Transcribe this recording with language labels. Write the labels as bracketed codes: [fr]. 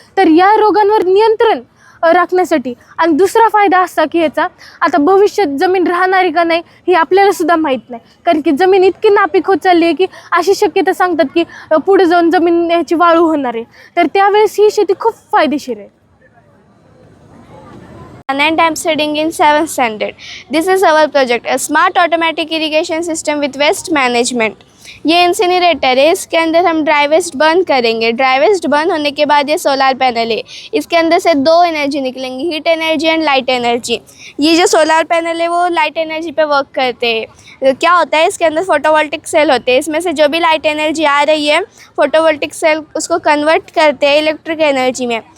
[mr] तर या रोगांवर नियंत्रण राखण्यासाठी आणि दुसरा फायदा असा की ह्याचा आता भविष्यात जमीन राहणार का नाही हे आपल्याला सुद्धा माहीत नाही, कारण की जमीन इतकी नापीक होत चालली आहे की अशी शक्यता सांगतात की पुढे जाऊन जमीन ह्याची वाळू होणार आहे. तर त्यावेळेस ही शेती खूप फायदेशीर आहे. [en] And I'm studying in 7th standard. This is our project, a smart automatic irrigation system with waste management. [hi] ये इंसिनरेटर है, इसके अंदर हम ड्राई वेस्ट बर्न करेंगे. ड्राई वेस्ट बर्न होने के बाद ये सोलार पैनल है, इसके अंदर से 2 एनर्जी निकलेंगी, heat energy and light energy. ये जो सोलार पैनल है वो लाइट एनर्जी पे वर्क करते हैं. क्या होता है, इसके अंदर फोटोवोल्टिक सेल होते हैं, इसमें से जो भी लाइट एनर्जी आ रही है फोटोवोल्टिक सेल उसको कन्वर्ट करते हैं इलेक्ट्रिक एनर्जी में.